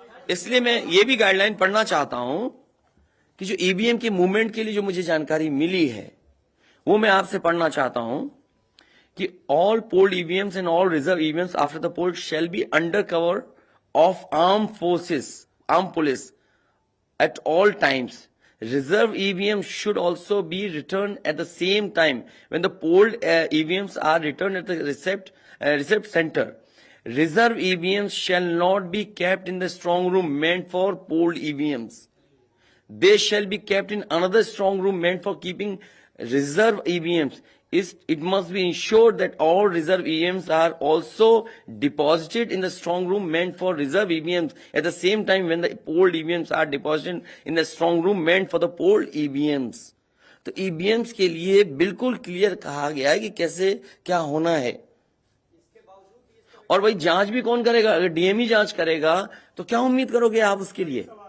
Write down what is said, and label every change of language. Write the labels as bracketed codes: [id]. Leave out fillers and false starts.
[hi] इसलिए मैं ये भी गाइडलाइन पढ़ना चाहता हूं कि जो ईवीएम की मूवमेंट के लिए जो मुझे जानकारी मिली है, वो मैं आपसे पढ़ना चाहता हूं कि [en] All polled EVMs and all reserve EVMs after the poll shall be under cover of arm police at all times. Reserve EVMs should also be returned at the same time when the polled EVMs are returned at the receipt center. Reserve EVMs shall not be kept in the strong room meant for polled EVMs. They shall be kept in another strong room meant for keeping reserve EVMs. It must be ensured that all reserve EVMs are also deposited in the strong room meant for reserve EVMs at the same time when the polled EVMs are deposited in the strong room meant for the polled EVMs. [hi] तो EVMs के लिए बिल्कुल clear कहा गया है कि कैसे क्या होना है। और भाई जांच भी कौन करेगा? अगर डीएम ही जांच करेगा तो क्या उम्मीद करोगे आप उसके लिए?